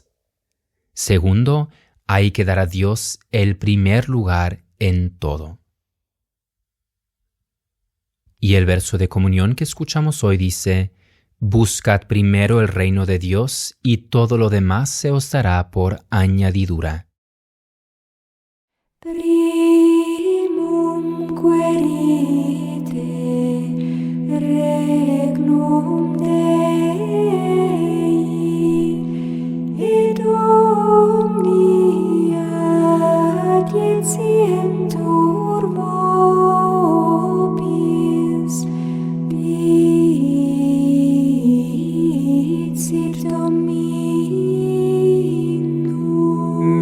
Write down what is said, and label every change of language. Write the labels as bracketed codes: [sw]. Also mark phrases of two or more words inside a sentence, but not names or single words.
[es] Segundo, hay que dar a Dios el primer lugar en todo. Y el verso de comunión que escuchamos hoy dice: Buscad primero el reino de Dios y todo lo demás se os dará por añadidura. [la] Primum querite regnum Dei et omnia adientientur vobis dicit Dominum.